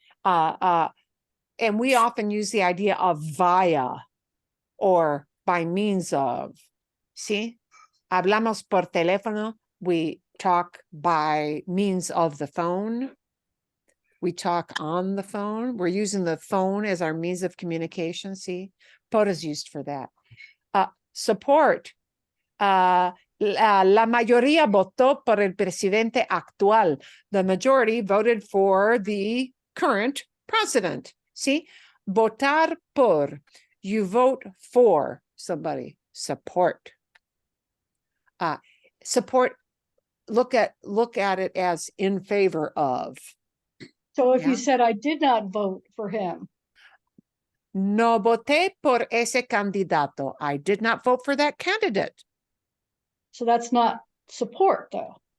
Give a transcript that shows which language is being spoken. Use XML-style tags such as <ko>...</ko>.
<en>And we often use the idea of via or by means of, see?</en> <es>Hablamos por teléfono,</es> <en>we talk by means of the phone. We talk on the phone. We're using the phone as our means of communication, see? Por is used for that. Support.</en> <es>La mayoría votó por el presidente actual.</es> <en>The majority voted for the current president. See?</en> <es>Votar por.</es> <en>You vote for somebody. Support. Support. Look at it as in favor of. So if Yeah. you said, I did not vote for him.</en> <es>No voté por ese candidato.</es> <en>I did not vote for that candidate. So that's not support though.</en>